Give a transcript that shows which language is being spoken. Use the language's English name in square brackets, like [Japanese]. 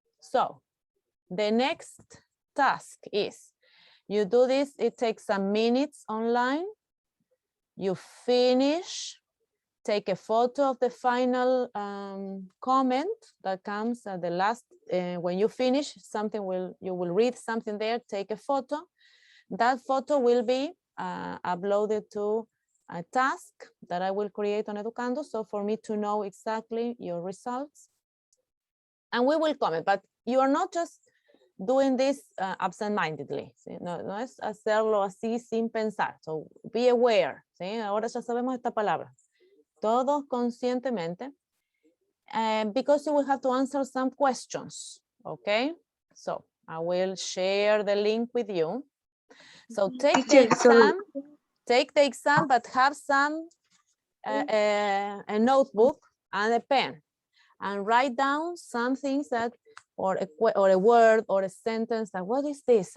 [English] So the next task is, you do this, it takes some minutes online, you finish, take a photo of the final comment that comes at the last, when you finish something, you will read something there, take a photo. That photo will be uploaded to a task that I will create on Educando, so for me to know exactly your results. And we will comment, but you are not just doing this absent-mindedly, [Spanish] ¿sí? No es hacerlo así sin pensar. [English] So be aware, [Spanish] ¿sí? Ahora ya sabemos esta palabra. Todos conscientemente, [English] because you will have to answer some questions, okay? So I will share the link with you. So take the exam, but have some a notebook and a pen, and write down some things that, or a word or a sentence that, what is this?